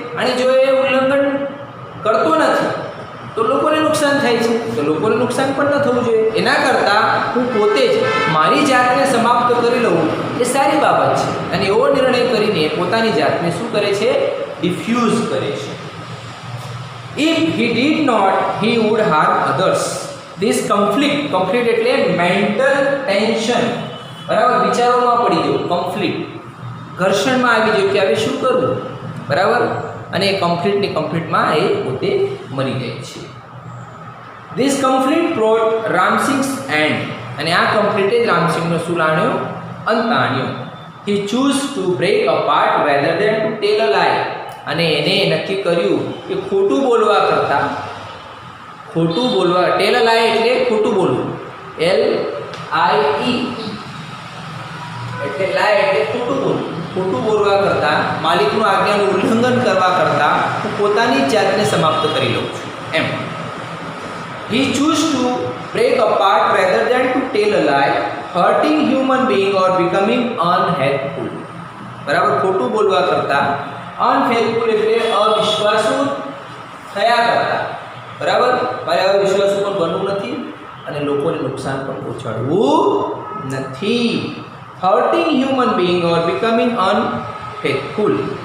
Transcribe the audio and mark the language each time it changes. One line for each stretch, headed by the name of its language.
Gujarati: અને જો એ ઉલ્લંઘન કરતો નથી તો લોકોને નુકસાન થાય છે, તો લોકોને નુકસાન પણ ન થવું જોઈએ. એના કરતાં હું પોતે જ મારી જાતને સમાપ્ત કરી લઉં એ સારી બાબત છે. અને એવો નિર્ણય કરીને પોતાની જાતને શું કરે છે? ડિફ્યુઝ કરે છે.
English: If he did not, he would harm others. This conflict
Gujarati: એટલે મેન્ટલ ટેન્શન, બરાબર, વિચારોમાં પડી જવું, કન્ફ્લિક્ટ, ઘર્ષણમાં આવી જવું કે હવે શું કરવું, બરાબર. અને એ કન્ફ્લિક્ટમાં એ પોતે મરી જાય છે.
English: This conflict brought Ramsing's end.
Gujarati: અને આ કન્ફ્લિક્ટે જ રામસિંગનો શું લાણ્યો? અંત આણ્યો.
English: He chose to break apart rather than to tell a lie.
Gujarati: અને એને નક્કી કર્યું કે ખોટું બોલવા કરતાં
English: tell a lie
Gujarati: એટલે ખોટું બોલવું, LIE એટલે લાય એટલે ખોટું બોલવું. ખોટું બોલવા કરતાં, માલિકનું આજ્ઞાનું ઉલ્લંઘન કરવા કરતાં હું પોતાની જાતને સમાપ્ત કરી લઉં છું એમ.
English: He chose to break apart rather than to tell a lie, hurting human being or becoming unhelpful.
Gujarati: બરાબર, ખોટું બોલવા કરતાં અનફેથફુલ એટલે અવિશ્વાસુ થયા કરતા, બરાબર, મારે હવે વિશ્વાસુ પણ બનવું નથી અને લોકોને નુકસાન પણ પહોંચાડવું નથી.
English: Hurting human being or becoming unfaithful.